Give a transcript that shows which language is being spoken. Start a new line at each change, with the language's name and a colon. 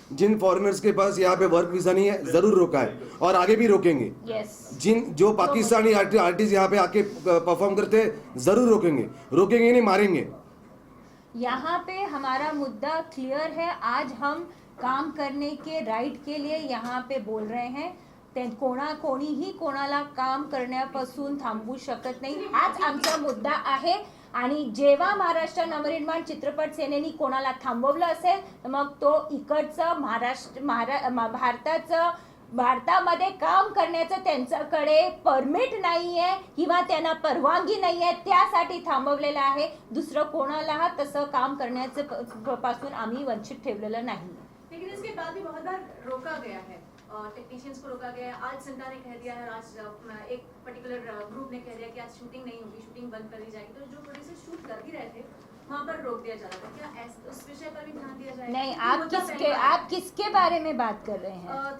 Hindi: जिन foreigners के पास यहाँ पे वर्क वीज़ा नहीं है, ज़रूर रोका है और आगे भी रोकेंगे। यस, जो पाकिस्तानी आर्टिस्ट यहाँ पे आके परफॉर्म करते हैं, ज़रूर रोकेंगे नहीं, मारेंगे। यहाँ पे हमारा मुद्दा क्लियर है। आज हम काम करने के राईट के लिए यहाँ पे बोल रहे हैं.
Marathi: कोणीही कोणाला काम करण्यापासून थांबवू शकत नाही, हाच आमचा मुद्दा आहे. आणि जेव्हा महाराष्ट्र नवनिर्माण चित्रपट सेनेनी कोणाला थांबवलं असेल तर मग तो इकडचं भारतामध्ये काम करण्याचं त्यांच्याकडे परमिट नाही आहे किंवा त्यांना परवानगी नाही आहे, त्यासाठी थांबवलेलं आहे. दुसरं कोणाला तसं काम करण्याचं पासून आम्ही वंचित ठेवलेलं नाही.
Hindi: लेकिन इसके बाद भी बहुत बार रोका गया है, टेक्नीशियंस को रोका गया है. आज संता ने कह दिया है, आज एक पर्टिकुलर ग्रुप ने कह दिया कि आज शूटिंग नहीं होगी, शूटिंग बंद कर दी जाएगी. तो जो प्रोड्यूसर शूट कर भी रहे थे वहाँ पर रोक दिया जा रहा था. क्या उस विषय पर भी ध्यान दिया जाएगा? नहीं, आप किसके बारे में बात कर रहे हैं?